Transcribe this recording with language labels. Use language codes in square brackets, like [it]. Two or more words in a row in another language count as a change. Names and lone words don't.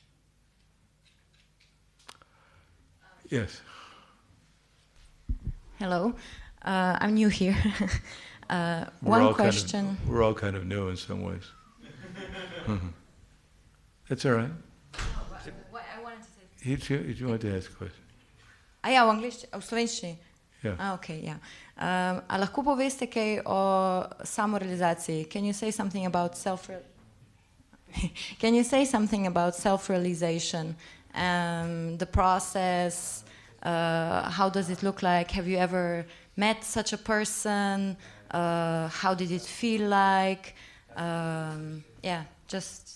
[en] Yes. Hello, I'm new here. One question. We're all kind of new in some ways. That's all right. I wanted to say. You want to ask a question? [sl] Ja, v angliščini, v slovenščini. [en] Yeah. Okay, ja. [sl] A lahko poveste kaj o samorealizaciji? [en] Can you say something about Can you say something about self-realization, the process? How does it look like? Have you ever met such a person? How did it feel like? Just...